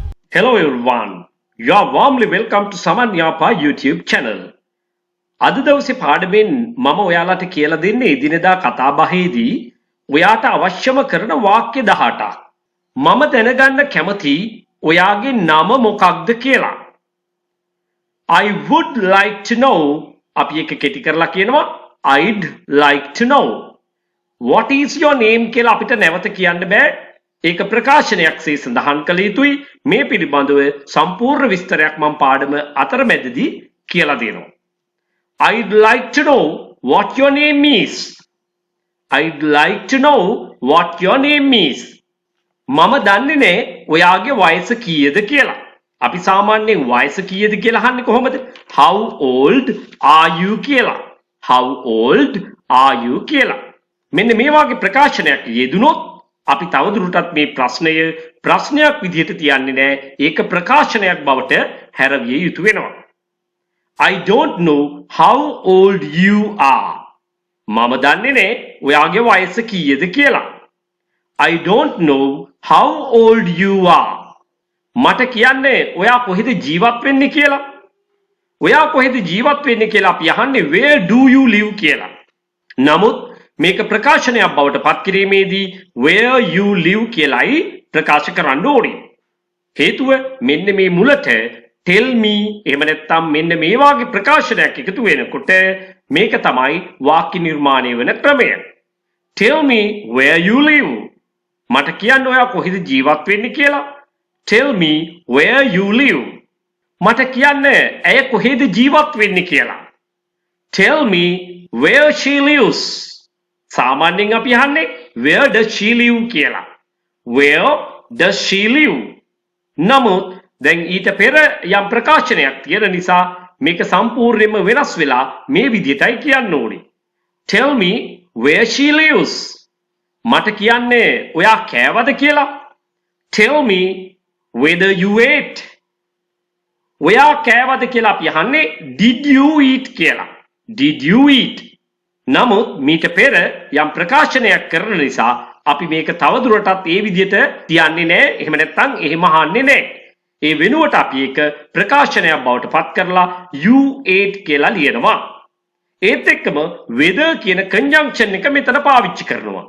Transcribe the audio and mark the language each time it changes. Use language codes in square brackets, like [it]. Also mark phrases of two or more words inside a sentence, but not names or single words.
[en] Hello everyone. You are warmly welcome to Saman Yapa YouTube channel. [si] අද දවසේ පාඩමෙන් මම ඔයාලට කියලා දෙන්නේ එදිනෙදා කතාබහේදී ඔයාට අවශ්‍යම කරන වාක්‍ය 18ක්. මම දැනගන්න කැමති ඔයාගේ නම මොකක්ද කියලා. [en] I would like to know [si] අපි එක කෙටි කරලා කියනවා [en] I'd like to know. What is your name [si] කියලා අපිට නැවත කියන්න බෑ. ඒක ප්‍රකාශනයක් සේ සඳහන් කළ යුතුයි. මේ පිළිබඳව සම්පූර්ණ විස්තරයක් මම පාඩම අතරමැදදී කියලා දෙනවා. [en] I'd like to know what your name is. I'd like to know what your name is. [si] මම දන්නේ නැහැ ඔයාගේ වයස කීයද කියලා. අපි සාමාන්‍යයෙන් වයස කීයද කියලා අහන්නේ කොහොමද? [en] How old are you කියලා. How old are you කියලා. [si] මෙන්න මේ වගේ ප්‍රකාශනයක් යෙදුනොත් අපි තවදුරටත් මේ ප්‍රශ්නය ප්‍රශ්නයක් විදිහට තියන්නේ නැහැ. ඒක ප්‍රකාශනයක් බවට හැරවිය යුතු වෙනවා. [en] I don't know how old you are. [si] මම දන්නේ නැහැ ඔයාගේ වයස කීයද කියලා. [en] I don't know how old you are. [si] මට කියන්නේ ඔයා කොහෙද ජීවත් වෙන්නේ කියලා. ඔයා කොහෙද ජීවත් වෙන්නේ කියලා අපි අහන්නේ [en] where do you live [si] කියලා. නමුත් මේක ප්‍රකාශනයක් බවට පත් කිරීමේදී [en] where you live [si] කියලායි ප්‍රකාශ කරන්න ඕනේ. හේතුව මෙන්න මේ මුලට [en] tell me [si] එහෙම නැත්නම් මෙන්න මේ වාගේ ප්‍රකාශනයක් එකතු වෙනකොට මේක තමයි වාක්‍ය නිර්මාණය වෙන ක්‍රමය. [en] Tell me where you live. [si] මට කියන්න ඔයා කොහෙද ජීවත් වෙන්නේ කියලා. [en] Tell me where you live. [si] මට කියන්න ඇය කොහෙද ජීවත් වෙන්නේ කියලා. [en] Tell me where she lives. [si] සාමාන්‍යයෙන් අපි අහන්නේ [en] where does she live [si] කියලා. [en] Where does she live? [si] නමුත් දැන් ඊට පෙර යම් ප්‍රකාශනයක් තියෙන නිසා මේක සම්පූර්ණයෙන්ම වෙනස් වෙලා මේ විදිහටයි කියන්න ඕනේ. [en] Tell me where she lives. [si] මට කියන්නේ ඔයා කෑවද කියලා. [en] Tell me whether you ate. [si] ඔයා කෑවද කියලා අපි අහන්නේ [en] did you eat [si] කියලා. [en] Did you eat? [si] නමුත් මීට පෙර යම් ප්‍රකාශනයක් කරන නිසා අපි මේක තවදුරටත් ඒ විදිහට තියන්නේ නැහැ. එහෙම නැත්නම් එහෙම අහන්නේ නැහැ. ඒ වෙනුවට අපි ඒක ප්‍රකාශනයක් බවට පත් කරලා [en] you ate [si] කියලා ලියනවා. ඒත් එක්කම whether කියන conjunction එක මෙතන පාවිච්චි කරනවා.